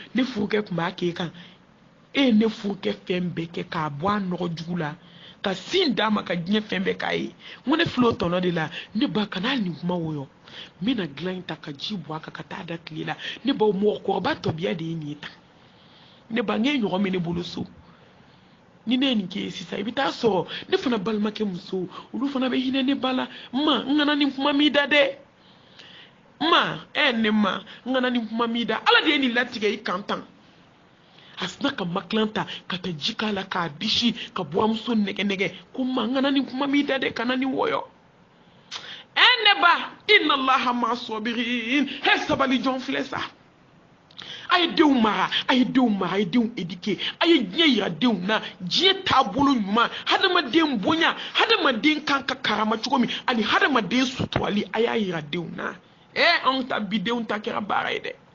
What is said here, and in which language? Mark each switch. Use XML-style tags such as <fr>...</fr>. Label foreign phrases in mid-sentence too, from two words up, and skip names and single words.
<bm>ne furukɛ tun b'a k'e kan e ye ne furukɛ fɛn bɛɛ kɛ k'a bɔ a nɔgɔ jugu la ka sin d'a ma ka diɲɛ fɛn bɛɛ k'a ye n ko ne filɛ o tɔnɔ de la ne ba kana nin kuma wɔyɔ n bɛna dilan in ta ka ji bɔ a kan ka taa da tile la ne ba mɔgɔkɔrɔba tɔbiya de ye nin ye tan ne ba ŋ'e ɲɔgɔn bɛ ne bolo so ni ne ye nin kɛ sisan i bɛ taa sɔrɔ ne fana balimakɛ muso olu fana bɛ hinɛ ne ba la ma n kana nin kuma m'i da dɛ ma ne ma n kana nin kuma m'i da ala de ye nin latigɛ i kan tan a sina ka makilan ta ka taa ji k'a la k'a bisi ka buramuso nɛgɛ ko ma n kana nin kuma m'i da dɛ kana nin wɔyɔ ne ba</bm> <ar>إن الله مع الصابرين</ar> <bm>sabali jɔn filɛ sa a ye denw mara a ye denw éduquer a ye diɲɛ yira denw na diɲɛ taabolo ɲuman hadamaden bonya hadamaden kan ka karama cogo min ani hadamaden suturali a y'a yira denw na anw ta bi denw ta kɛra baara ye dɛ</bm>